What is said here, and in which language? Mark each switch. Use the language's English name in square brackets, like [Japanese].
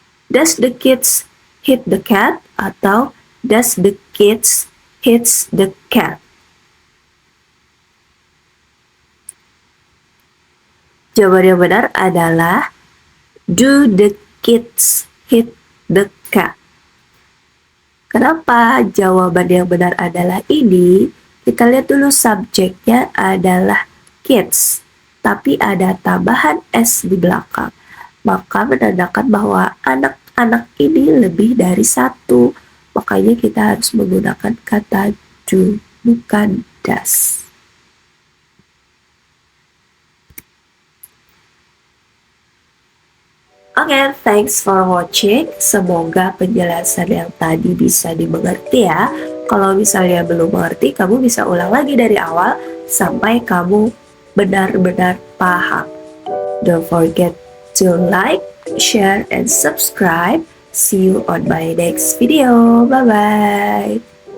[English] Does the kids hit the cat? Atau does the kids hits the cat? [Indonesian] Jawaban yang benar adalah [English] do the kids hit the cat? [Indonesian] Kenapa jawaban yang benar adalah ini? Kita lihat dulu subjeknya adalah kids, tapi ada tambahan s di belakang. Maka menandakan bahwa anak-anak ini lebih dari 1. Makanya kita harus menggunakan kata do, bukan does. [English] Oke, thanks for watching. [Indonesian] Semoga penjelasan yang tadi bisa dimengerti ya. Kalau misalnya belum mengerti, kamu bisa ulang lagi dari awal sampai kamu benar-benar paham. [English] Don't forget to like, share, and subscribe. See you on my next video. Bye-bye.